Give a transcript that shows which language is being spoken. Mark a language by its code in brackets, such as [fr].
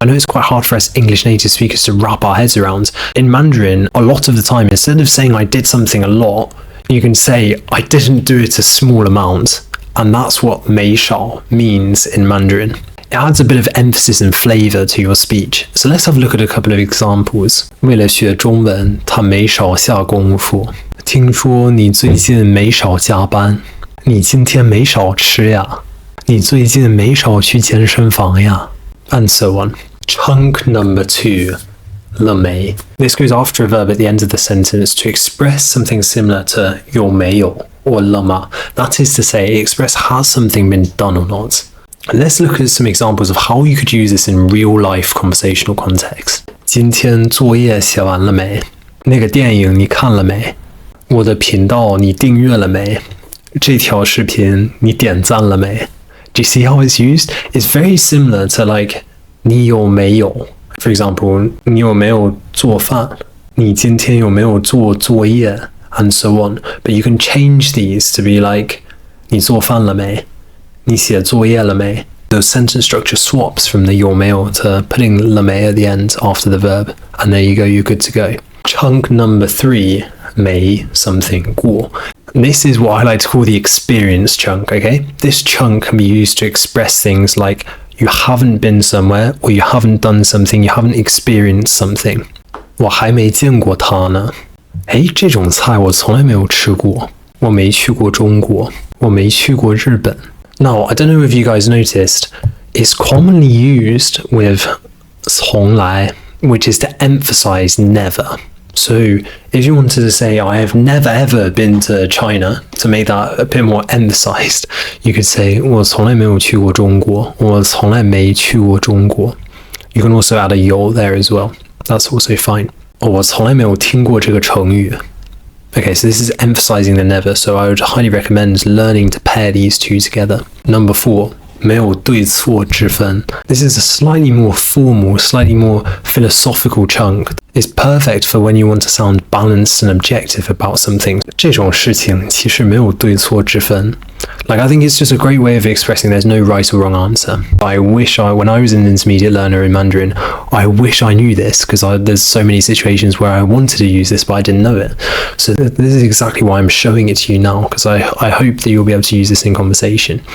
[en] I know it's quite hard for us English native speakers to wrap our heads around. In Mandarin, a lot of the time, instead of saying I did something a lot, you can say I didn't do it a small amount. And that's what 没少 means in Mandarin. It adds a bit of emphasis and flavor to your speech. So let's have a look at a couple of examples. [zh] 为了学中文，他没少下功夫。听说你最近没少加班。你今天没少吃呀。你最近没少去健身房呀。 [en] And so on. Chunk number 2. 了没. This goes after a verb at the end of the sentence to express something similar to 有没有 or 了吗. That is to say, express has something been done or not. Let's look at some examples of how you could use this in real-life conversational context. [zh] 今天作业写完了没？那个电影你看了没？我的频道你订阅了没？这条视频你点赞了没？ [en] Do you see how it's used? It's very similar to like 你有没有 For example, [zh] 你有没有做饭？你今天有没有做作业 [en] And so on. But you can change these to be like [zh] 你做饭了没？你写作业了没? [en] The sentence structure swaps from the 有没有 to putting 了没 at the end after the verb. And there you go, you're good to go. Chunk number 3, 没 something 过. This is what I like to call the experience chunk, okay? This chunk can be used to express things like you haven't been somewhere or you haven't done something, you haven't experienced something. [zh] 我还没见过他呢。诶，这种菜我从来没有吃过。我没去过中国。我没去过日本。 [en] Now, I don't know if you guys noticed, it's commonly used with 从来, which is to emphasize never. So, if you wanted to say, I have never ever been to China, to make that a bit more emphasized, you could say, [zh] 我从来没有去过中国. 我从来没去过中国. [en] You can also add a 有 there as well. That's also fine. [zh] 我从来没有听过这个成语. [en] Okay, so this is emphasizing the never, so I would highly recommend learning to pair these two together. Number 4, 没有对错之分. This is a slightly more formal, slightly more philosophical chunk. It's perfect for when you want to sound balanced and objective about something. [zh] 这种事情其实没有对错之分. [en] Like, I think it's just a great way of expressing there's no right or wrong answer. I wish when I was an intermediate learner in Mandarin, I wish I knew this because there's so many situations where I wanted to use this but I didn't know it. So this is exactly why I'm showing it to you now because I hope that you'll be able to use this in conversation.